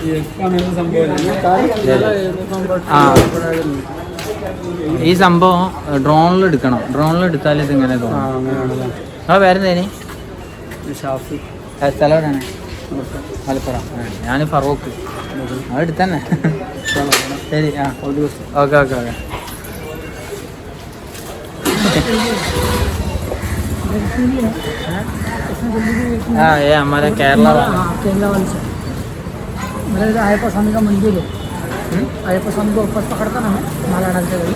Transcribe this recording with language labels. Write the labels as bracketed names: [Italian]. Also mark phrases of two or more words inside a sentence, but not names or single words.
[Malayalam] ആ ഈ സംഭവം ഡ്രോണിൽ എടുക്കണം. ഡ്രോണിൽ എടുത്താൽ ഇത് ഇങ്ങനെ തോന്നും. ആ പേരെന്തേനി? സ്ഥലം എവിടെയാണ്? മലപ്പുറം. ഞാൻ ഫറൂഖ്. അതെടുത്തന്നെ. ശരി. [English] ആ okay okay okay. [Hindi] हाँ ये हमारे केरला वाला मेरा अयप्पा स्वामी का मंदिर है। अयप्पा स्वामी को ऊपर पकड़ता ना है माला डालते हुए,